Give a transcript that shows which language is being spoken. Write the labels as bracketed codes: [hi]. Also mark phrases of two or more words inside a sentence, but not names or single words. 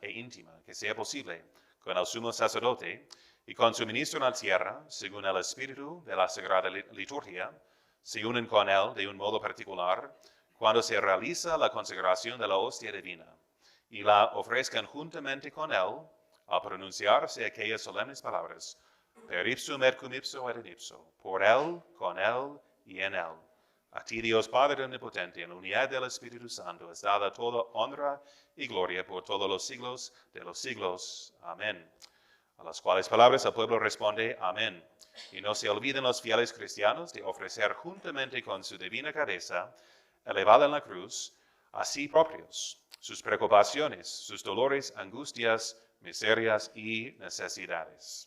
[es] e íntima que sea posible con el sumo sacerdote, y con su ministro en la tierra, según el espíritu de la Sagrada Liturgia, se unen con él de un modo particular cuando se realiza la consagración de la hostia divina, y la ofrezcan juntamente con él al pronunciarse aquellas solemnes palabras, [la] per ipsum et cum ipso et in ipso, [es] por él, con él y en él. A ti, Dios Padre Omnipotente, en la unidad del Espíritu Santo, es dada toda honra y gloria por todos los siglos de los siglos. Amén. A las cuales palabras el pueblo responde, amén. Y no se olviden los fieles cristianos de ofrecer juntamente con su divina cabeza, elevada en la cruz, a sí propios, sus preocupaciones, sus dolores, angustias, miserias y necesidades.